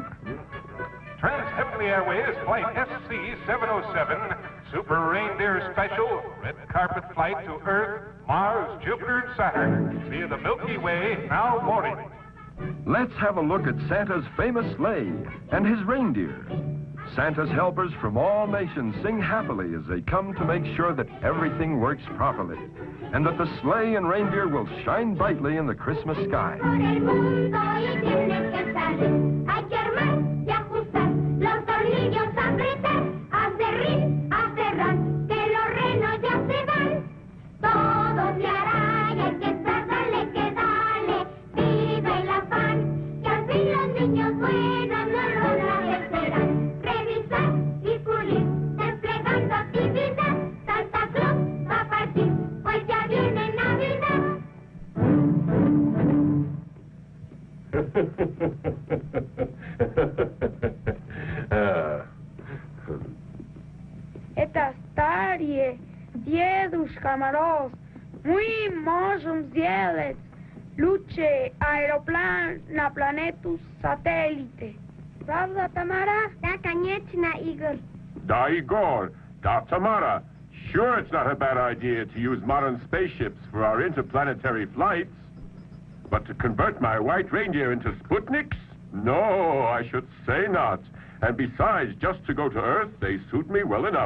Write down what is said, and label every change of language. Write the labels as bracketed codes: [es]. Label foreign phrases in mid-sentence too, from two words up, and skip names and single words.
[en] Trans-Heavenly Airways Flight SC-707, Super Reindeer Special, red carpet flight to Earth, Mars, Jupiter, and Saturn, via the Milky Way, now boarding. Let's have a look at Santa's famous sleigh and his reindeer. Santa's helpers from all nations sing happily as they come to make sure that everything works properly and that the sleigh and reindeer will shine brightly in the Christmas sky. [es] Por el mundo y tienes que salir. Hay que armar y ajustar los tornillos, apretar, a cerrar, que los renos ya se van. Todo se hará y hay que tratarle que darle. Viva el afán, que al fin los niños buenos no lo agradecerán. Revisar y pulir, desplegando actividad. Santa Claus va a partir, pues ya viene Navidad. [ru] Это старые дедушка Мороз, мы можем сделать лучший аэроплан на планету сателлите. Правда, Тамара? Да, конечно, Игорь. Da, Igor. Da, Tamara. [en] Sure, it's not a bad idea to use modern spaceships for our interplanetary flights. But to convert my white reindeer into Sputniks? No, I should say not. And besides, just to go to Earth, they suit me well enough.